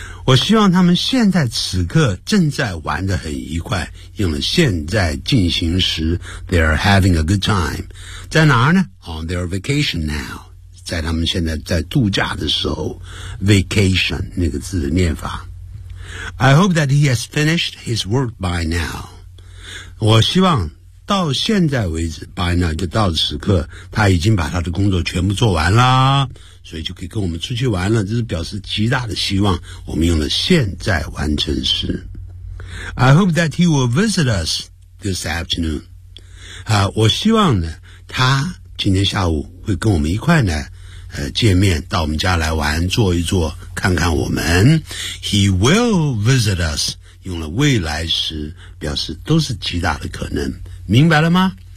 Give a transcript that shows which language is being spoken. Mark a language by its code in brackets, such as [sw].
[zh] 我希望他们现在此刻正在玩得很愉快，用了现在进行时 [en] They are having a good time。 [zh] 在哪儿呢？ [en] On their vacation now， [zh] 在他们现在在度假的时候。 Vacation 那个字的念法。 [en] I hope that he has finished his work by now。 [zh] 我希望到现在为止 [en] by now [zh] 就到此刻，他已经把他的工作全部做完了，所以就可以跟我们出去玩了，这是表示极大的希望。我们用了现在完成时。 [en] I hope that he will visit us this afternoon。 [zh] 我希望呢，他今天下午会跟我们一块呢，见面，到我们家来玩，坐一坐，看看我们。 [en] He will visit us， [zh] 用了未来时，表示都是极大的可能。明白了吗？